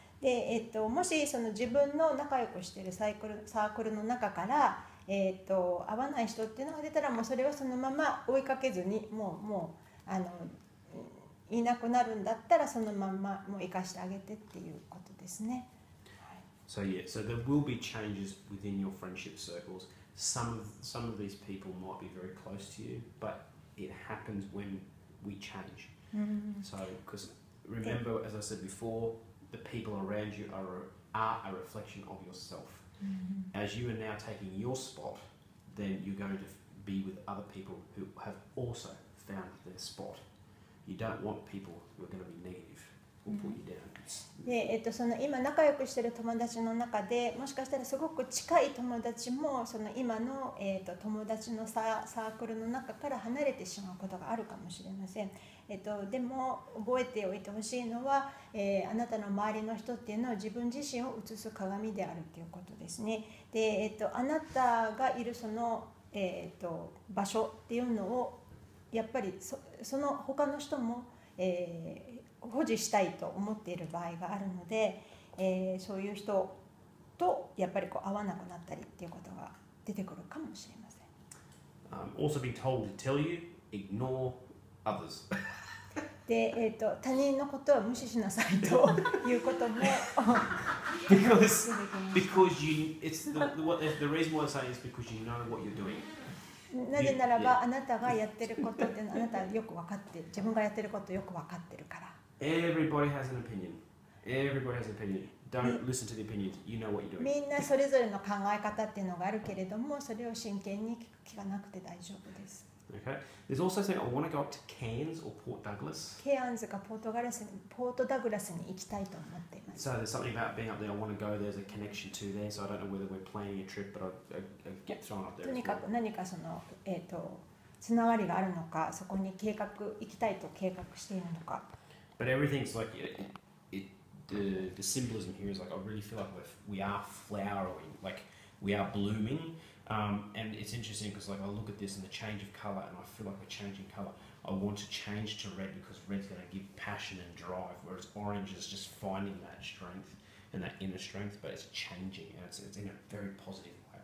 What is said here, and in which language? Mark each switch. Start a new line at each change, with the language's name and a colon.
Japanese: で、もしその自分の仲良くしているサークルの中から、合わない人っていうのが出たら、もうそれはそのまま追いかけずにもういなくなるんだったら、そのままもう生かしてあげてっていうことですね。
English: So there will be changes within your friendship circles. Some of these people might be very close to you, but it happens when we change. So, because remember, as I said before, the people around you are a reflection of yourself. As you are now taking your spot, then you're going to be with other people who have also found their spot. You don't want people who are going to be negative or pull you down.
Japanese: で、その今仲良くしている友達の中で、もしかしたらすごく近い友達もその今の、友達のサークルの中から離れてしまうことがあるかもしれません。でも覚えておいてほしいのは、あなたの周りの人っていうのは自分自身を映す鏡であるということですね。で、あなたがいるその、場所っていうのをやっぱりその他の人も、保持したいと思っている場合があるので、そういう人とやっぱりこう会わなくなったりっていうことが出てくるかもしれません。
English: Also being told to tell you, ignore others.
Japanese: で、他人のことは無視しなさいということも
English: because the reason why I say is because you know what you're doing.
Japanese: なぜならば、あなたがやってることっていうのはあなたはよく分かって、自分がやってることをよく分かってるから。
English: Everybody has an opinion. Everybody has an opinion. Don't listen to the opinions. You know what you're doing.
Japanese: みんなそれぞれの考え方っていうのがあるけれども、それを真剣に聞かなくて大丈夫です。
English: Okay. There's also saying I want to go up to Cairns or Port Douglas.
Japanese: ケアンズかポートダグラスに行きたいと思っています。
English: So there's something about being up there. I want to go. There's a connection to there. So I don't know whether we're planning a trip, but I get thrown up there.
Japanese: とにかく何かそのつながりがあるのか、そこに行きたいと計画しているのか。
English: But everything's like the symbolism here is like I really feel like we are flowering, like we are blooming. And it's interesting because like I look at this and the change of colour, and I feel like we're changing colour. I want to change to red because red's going to give passion and drive, whereas orange is just finding that strength and that inner strength, but it's changing, and it's in a very positive way.